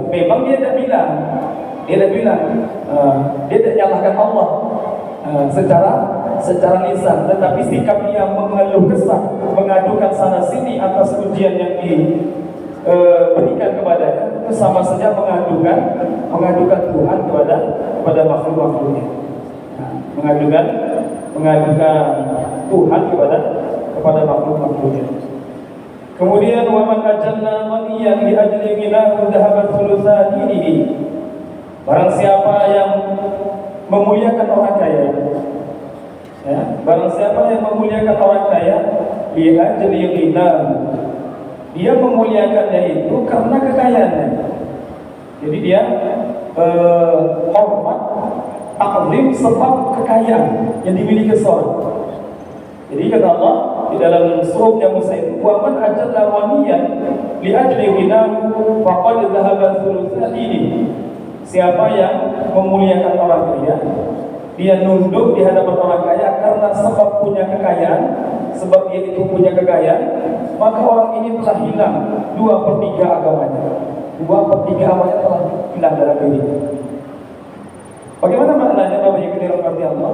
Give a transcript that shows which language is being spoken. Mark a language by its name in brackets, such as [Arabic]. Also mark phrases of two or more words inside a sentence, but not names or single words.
[Indonesian] Memang dia tidak bilang. Dia tidak nyalahkan Allah secara lisan, tetapi sikap dia mengeluh kesah, mengadukan sana sini atas ujian yang diberikan kepadanya, itu sama saja mengadukan Tuhan kepada makhluk-makhluknya. Mengadukan Tuhan kepada makhluk-makhluknya. [Arabic] Kemudian ومن أجل غنيا لأجل غناه ذهبت ثلثا دينه. [Indonesian] Barang siapa yang memuliakan orang kaya, barang siapa yang memuliakan orang kaya, [Arabic] لأجل غناه, [Indonesian] dia memuliakannya itu karena kekayaannya. Jadi dia hormat, taklim sebab kekayaan yang dimiliki seorang. Jadi kata Allah di dalam surah Musa itu, [Arabic] ومن أجل غنيا لأجل غناه فقد ذهب ثلثا دينه. [Indonesian] Siapa yang memuliakan orang kaya, dia nunduk di hadapan orang kaya karena sebab punya kekayaan, sebab dia itu punya kekayaan, maka orang ini telah hilang 2/3 agamanya. 2/3 agamanya telah hilang dalam dirinya. Bagaimana maknanya Bapak Ibu dirahmati Allah?